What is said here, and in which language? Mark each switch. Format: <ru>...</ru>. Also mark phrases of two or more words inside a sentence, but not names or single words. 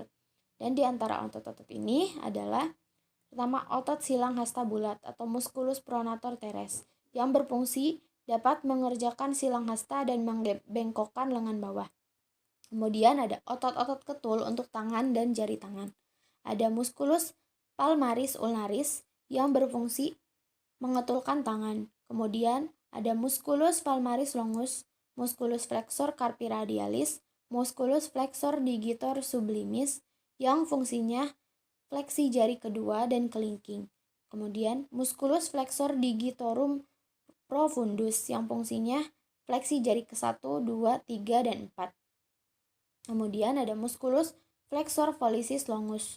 <id>Dan di antara otot-otot ini adalah pertama otot silang hasta bulat atau</id> <la>musculus pronator teres</la> <id>yang berfungsi dapat mengerjakan silang hasta dan membengkokkan lengan bawah. Kemudian ada otot-otot ketul untuk tangan dan jari tangan. Ada</id> <la>musculus palmaris ulnaris</la> <id>yang berfungsi mengetulkan tangan. Kemudian ada</id> <la>musculus palmaris longus, musculus flexor carpi radialis, musculus flexor digitor sublimis</la> <id>yang fungsinya fleksi jari kedua dan kelingking. Kemudian</id> <la>musculus flexor digitorum profundus</la> <id>yang fungsinya fleksi jari ke-1, 2, 3, dan 4. Kemudian ada</id> <la>musculus flexor pollicis longus.</la>